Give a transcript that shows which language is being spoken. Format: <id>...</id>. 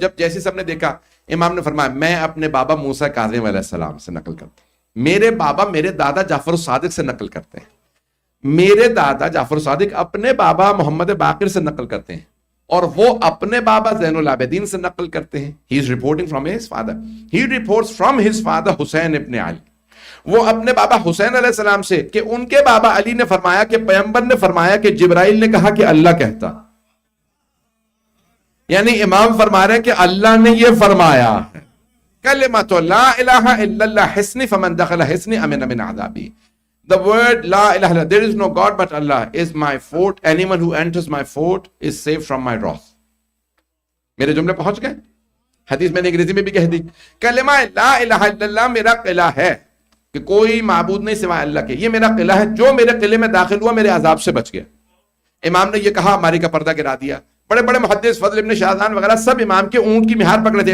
<ur>جب جیسے سب نے دیکھا، امام نے فرمایا میں اپنے بابا موسیٰ کاظم علیہ السلام سے نقل کرتا ہوں. میرے بابا میرے دادا جعفر الصادق سے نقل کرتے ہیں. میرے دادا جعفر الصادق اپنے بابا محمد باقر سے نقل کرتے ہیں، اور وہ اپنے بابا زین العابدین سے نقل کرتے ہیں.</ur> <en>He is reporting from his father. He reports from his father حسین ابن علی.</en> <ur>وہ اپنے بابا حسین علیہ السلام سے کہ ان کے بابا علی نے فرمایا کہ پیغمبر نے فرمایا کہ جبرائیل نے کہا کہ اللہ کہتا. یعنی امام فرما رہے ہیں کہ اللہ نے یہ فرمایا ہے،</ur> <ar>کلمۃ لا الہ الا اللہ حصنی فمن دخل حصنی امن من عذابی.</ar> <en>The word</en> <ar>لا الہ الا</ar> <en>there is no God but Allah is my fort. Anyone who enters my fort is saved from my wrath.</en> <ur>میرے جملے پہنچ گئے؟ حدیث میں نے انگریزی میں بھی کہہ دی. کلمہ لا الہ الا اللہ میرا قلعہ ہے کہ کوئی معبود نہیں سوائے اللہ کے. یہ میرا قلعہ ہے، جو میرے قلعے میں داخل ہوا میرے عذاب سے بچ گیا. امام نے یہ کہا، ہماری کا پردہ گرا دیا. بڑے بڑے محدث فضل ابن شاہزان وغیرہ سب امام کے اونٹ کی مہار پکڑے تھے.</ur>